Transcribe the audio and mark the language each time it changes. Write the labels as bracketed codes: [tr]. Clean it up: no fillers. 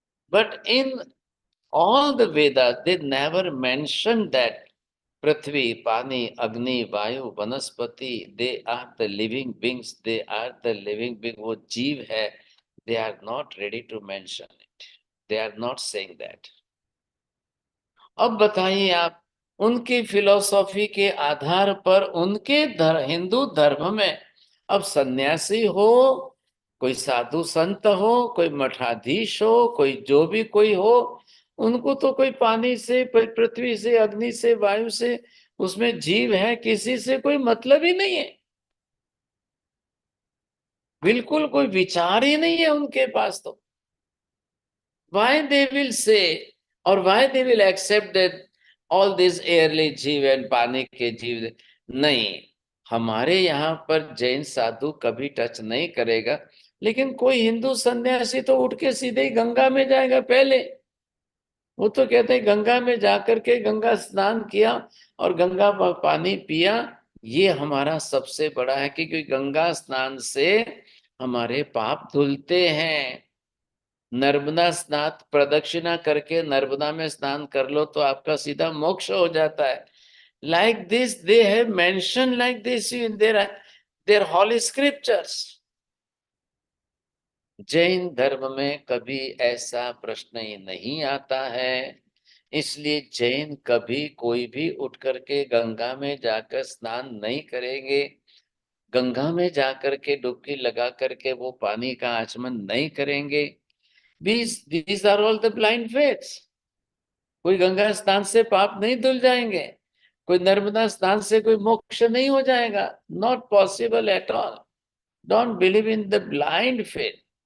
[en] But in all the Vedas, they never mentioned that Prithvi, Pani, Agni, Vayu, Vanaspati, they are the living beings, they are the living being, [hi] wo jeev hai, [en] they are not ready to mention it. They are not saying that. [hi] अब बताइए आप, उनकी philosophy के आधार पर उनके हिंदू धर्म में अब सन्यासी हो, कोई साधु संत हो, कोई मठाधीश हो, कोई जो भी कोई हो, उनको तो कोई पानी से, पृथ्वी से, अग्नि से, वायु से, उसमें जीव है, किसी से कोई मतलब ही नहीं है। बिल्कुल कोई विचार ही नहीं है उनके पास। [en] तो why they will say or why they will accept that all these airly जीव and [hi] पानी के जीव? नहीं, हमारे यहाँ पर जैन साधु कभी टच नहीं करेगा, लेकिन कोई हिंदू सन्यासी तो उठ के सीधे ही गंगा में जाएगा पहले। वो तो कहते हैं गंगा में जाकर के गंगा स्नान किया और गंगा पानी पिया, ये हमारा सबसे बड़ा है, क्योंकि गंगा स्नान से हमारे पाप धुलते हैं। नर्मदा स्नान प्रदक्षिणा करके नर्मदा में स्नान कर लो तो आपका सीधा मोक्ष हो जाता है। [en] Like this they have mention, like this in their holy scriptures. [hi] Jain धर्म में कभी ऐसा प्रश्न ही नहीं आता है, इसलिए जैन कभी कोई भी उठ करके गंगा में जाकर स्नान नहीं करेंगे, गंगा में जाकर के डुबकी लगा करके वो पानी का आचमन नहीं करेंगे। [en] These are all the blind faiths. [hi] कोई गंगा स्नान से पाप नहीं धुल जाएंगे, कोई नर्मदा स्नान से कोई मोक्ष नहीं हो जाएगा। [en] Not possible at all. Don't believe in the blind faith.